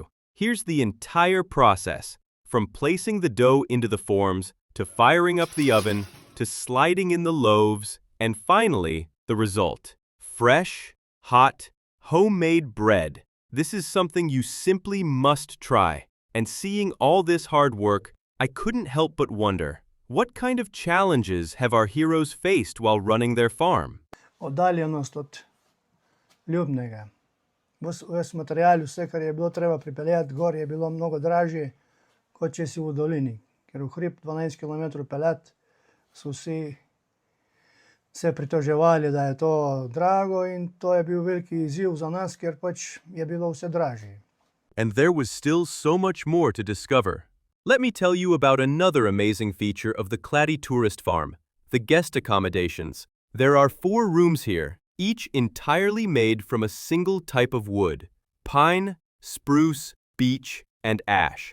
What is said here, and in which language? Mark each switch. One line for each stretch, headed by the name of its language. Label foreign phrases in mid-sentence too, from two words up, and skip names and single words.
English: Here's the entire process, from placing the dough into the forms, to firing up the oven, to sliding in the loaves, and finally, the result. Fresh, hot, homemade bread. This is something you simply must try. And seeing all this hard work, I couldn't help but wonder, What kind of challenges have our heroes faced while running their farm?
Slovenian: Oddaljenost od Ljubnega. Ves material, vse, kar je bilo treba pripeljati gor, je bilo mnogo dražje, kot če si v dolini. Ker v hrib 12 km peljati, so vsi se pritoževali, da je to drago, in to je bil veliki izziv za nas, ker pač je bilo vse dražje.
English: And there was still so much more to discover. Let me tell you about another amazing feature of the Kladje tourist farm, the guest accommodations. There are 4 rooms here, each entirely made from a single type of wood: pine, spruce, beech, and ash.